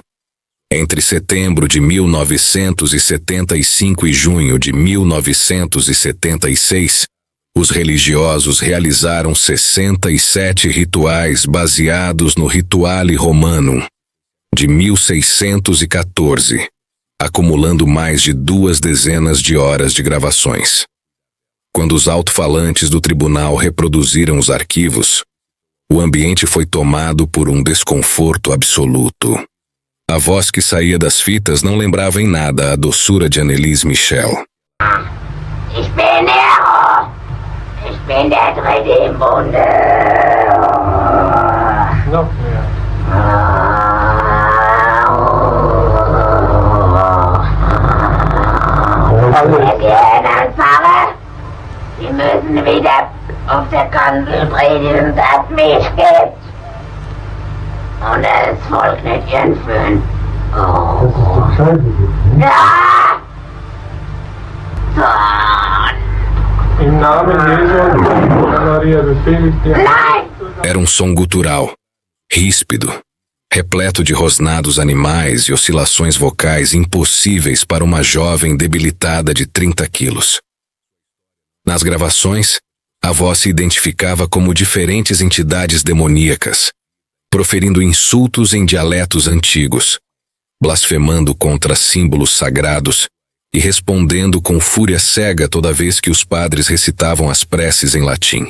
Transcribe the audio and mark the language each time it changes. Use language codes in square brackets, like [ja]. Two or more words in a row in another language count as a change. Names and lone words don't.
[pt] Entre setembro de 1975 e junho de 1976, os religiosos realizaram 67 rituais baseados no Rituale Romanum de 1614, acumulando mais de 2 dezenas de horas de gravações. Quando os alto-falantes do tribunal reproduziram os arquivos, o ambiente foi tomado por um desconforto absoluto. A voz que saía das fitas não lembrava em nada a doçura de Annelise Michel. [de] Ich bin Nero! Ich bin der dritte im Bunde! Noch mehr. Wenn Sie einen Pfarrer, Sie müssen wieder auf der Kanzel predigen, dass mich gibt. Und das Volk nicht entführen. Das ist doch scheiße jetzt, ne? Ja! Zorn! Im Namen Jesu und Mutter Maria befehle ich dir. Nein! [pt] Era um som gutural, ríspido, repleto de rosnados animais e oscilações vocais impossíveis para uma jovem debilitada de 30 quilos. Nas gravações, a voz se identificava como diferentes entidades demoníacas, proferindo insultos em dialetos antigos, blasfemando contra símbolos sagrados e respondendo com fúria cega toda vez que os padres recitavam as preces em latim.